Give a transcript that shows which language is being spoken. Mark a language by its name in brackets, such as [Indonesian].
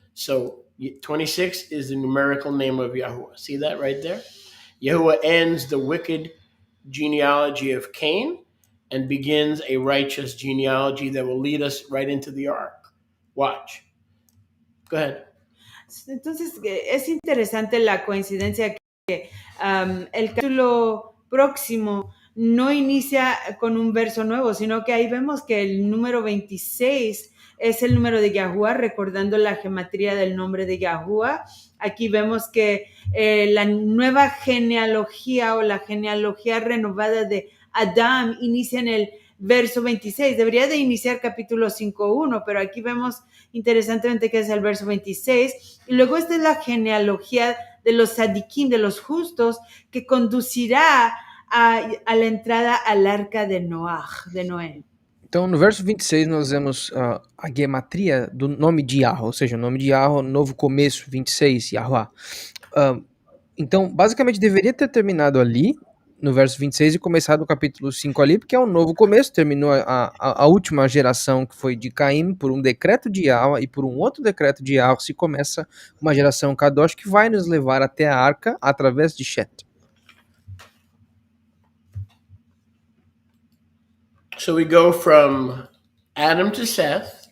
[English] So 26 is the numerical name of Yahuwah. See that right there? Yahuwah ends the wicked genealogy of Cain and begins a righteous genealogy that will lead us right into the ark. Watch. Go ahead. [Spanish] Entonces, es interesante la coincidencia que el capítulo próximo no inicia con un verso nuevo, sino que ahí vemos que el número 26 es el número de Yahuwah, recordando la gematría del nombre de Yahuwah. Aquí vemos que la nueva genealogía o la genealogía renovada de Adán inicia en el verso 26. Debería de iniciar capítulo 5.1, pero aquí vemos interesantemente que es el verso 26. Y luego esta es la genealogía de los tzadikim, de los justos, que conducirá a la entrada al arca de Noé. [Portuguese] Então, no verso 26, nós vemos a gematria do nome de Yahweh, ou seja, o nome de Yahweh, novo começo, 26, Yahweh. Então, basicamente, deveria ter terminado ali, no verso 26, e começado no capítulo 5 ali, porque é um novo começo, terminou a última geração, que foi de Caim, por um decreto de Yahweh, e por um outro decreto de Yahweh se começa uma geração Kadosh, que vai nos levar até a arca, através de Shet. [English] So we go from Adam to Seth,